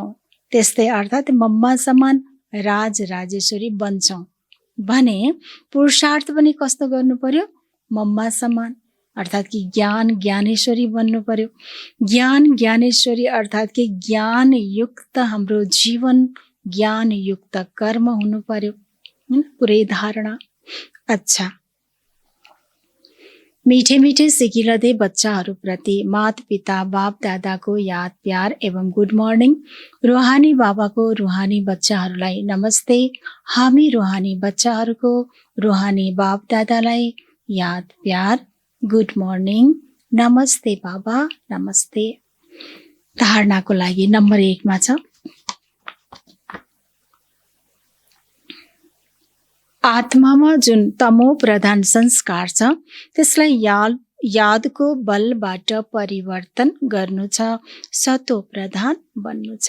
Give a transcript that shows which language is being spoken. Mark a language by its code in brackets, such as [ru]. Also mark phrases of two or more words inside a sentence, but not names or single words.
[ne] त्यस्तै अर्थात् मम्मा समान राज राजेश्वरी बन्छौ भने पुरुषार्थ पनि कस्तो गर्नु पर्यो? मम्मा समान, अर्थात् कि ज्ञान ज्ञानेश्वरी बन्नु पर्यो। ज्ञान ज्ञानेश्वरी अर्थात् कि ज्ञान युक्त हाम्रो जीवन, ज्ञान युक्त कर्म हुनु पर्यो। पुरै धारणा। अच्छा, मीठे मीठे सिकिलदे बच्चाहरूप्रति माता पिता बाप दादाको याद प्यार एवं [en] good morning. [ne] रुहानी बाबाको रुहानी बच्चाहरूलाई नमस्ते। हामी रुहानी बच्चाहरूको रुहानी बाप दादालाई याद प्यार [en] good morning, [ne] नमस्ते बाबा, नमस्ते। धारणाको लागि नम्बर 1 मा छ आत्मामा जुन तमो प्रधान संस्कार छ त्यसलाई यादको बलबाट परिवर्तन गर्नु छ, सतो प्रधान बन्नु छ।